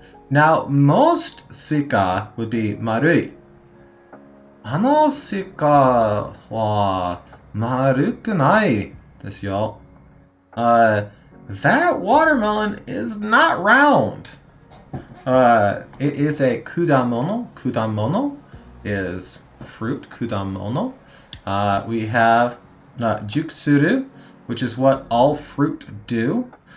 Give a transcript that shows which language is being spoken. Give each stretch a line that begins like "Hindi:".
English: Now, most suika would be marui.
Japanese: あのスイカは丸くないですよ.
English: That watermelon is not round. It is a kudamono. Kudamono is fruit. Kudamono. We have juksuru, which is what all fruit do.